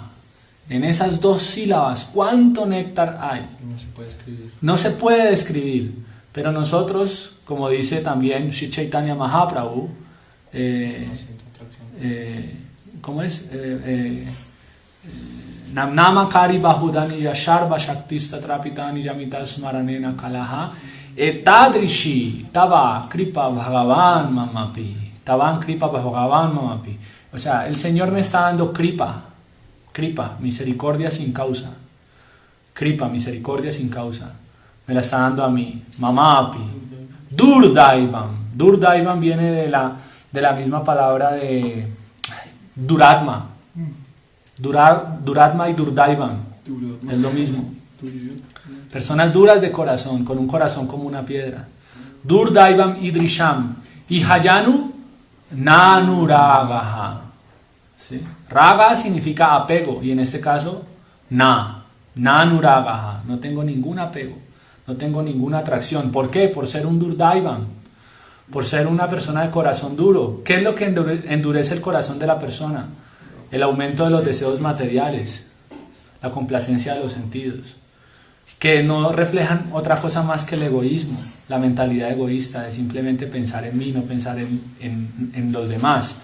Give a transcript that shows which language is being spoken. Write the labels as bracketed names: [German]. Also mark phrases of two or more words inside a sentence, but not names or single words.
[Spanish] En esas dos sílabas, ¿cuánto néctar hay? No se puede escribir. No se puede describir, pero nosotros, como dice también Sri Chaitanya Mahaprabhu, ¿cómo es? [Sanskrit] Namnama kari bahudani yasharva shaktista trapitani yamita smaranena kalaha etadrishi tava kripa bhagavan mamapi tavan kripa bhagavan mamapi. [Spanish] O sea, el Señor me está dando kripa, misericordia sin causa. Kripa, misericordia sin causa. Me la está dando a mí. Mamapi. Durdaivam viene de la misma palabra de Duratma. Duratma y Durdaivam es lo mismo. Personas duras de corazón, con un corazón como una piedra. [Sanskrit] Durdaivam idrisham. Y hayanu nanuragaha. [Spanish] ¿Sí? Raga significa apego, y en este caso nanuragaha. No tengo ningún apego, no tengo ninguna atracción. ¿Por qué? Por ser un Durdaivam, por ser una persona de corazón duro. ¿Qué es lo que endurece el corazón de la persona? El aumento de los deseos materiales, la complacencia de los sentidos, que no reflejan otra cosa más que el egoísmo, la mentalidad egoísta de simplemente pensar en mí, no pensar en los demás.